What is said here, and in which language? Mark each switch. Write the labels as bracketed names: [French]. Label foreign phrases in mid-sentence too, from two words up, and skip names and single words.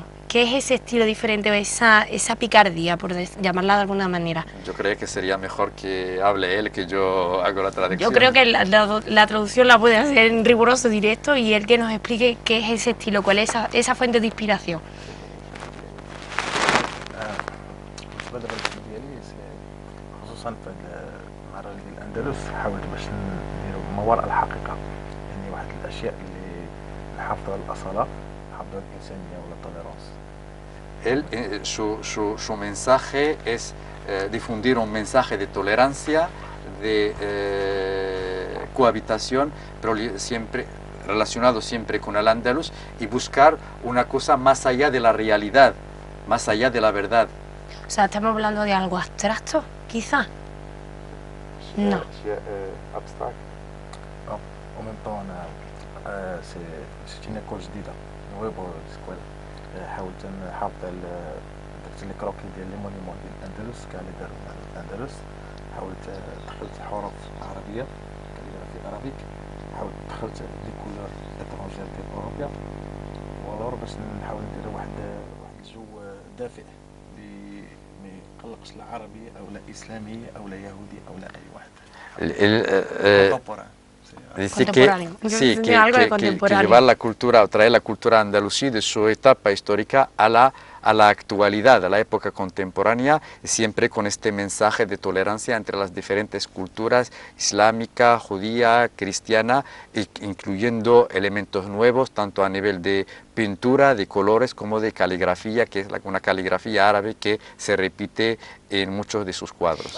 [Spanish] ¿Qué es ese estilo diferente o esa picardía, por llamarla de alguna manera? Yo creo que sería mejor que hable él, que yo hago la traducción. Yo creo que la traducción la puede hacer en riguroso directo y él que nos explique qué es ese estilo, cuál es esa fuente de inspiración. [Arabic] بالنسبه للبرنامج ديالي خصوصا في المهرجان ديال الاندلس حاولت باش نديرو ما وراء الحقيقه، يعني واحد الاشياء اللي نحافظوا على الاصاله، نحافظوا على الانسانيه ولا التوليرانس. [Spanish] Él, su mensaje es difundir un mensaje de tolerancia, de cohabitación, pero siempre relacionado siempre con el Andalus, y buscar una cosa más allá de la realidad, más allá de la verdad. O sea, ¿estamos hablando de algo abstracto, quizá? No. abstract. [French] au même temps c'est une école [Arabic] جديده نويبو سكويل، حاولت نحافظ على درت [French] les croquis [Arabic] ديال [French] les monuments [Arabic] ديال الاندلس كاع اللي داروا مع الاندلس، حاولت دخلت حروف عربيه [French] calligraphie arabique, [Arabic] حاولت دخلت [French] les couleurs étrangères [Arabic] ديال اوروبا، والور باش نحاول ندير واحد الجو دافئ اللي ما يقلقش لا عربي او لا اسلامي او لا يهودي او لا اي واحد. [Spanish] Dice que, sí, que llevar la cultura, o traer la cultura andalusí de su etapa histórica a la actualidad, a la época contemporánea, siempre con este mensaje de tolerancia entre las diferentes culturas, islámica, judía, cristiana, incluyendo elementos nuevos, tanto a nivel de pintura, de colores, como de caligrafía, que es una caligrafía árabe que se repite en muchos de sus cuadros.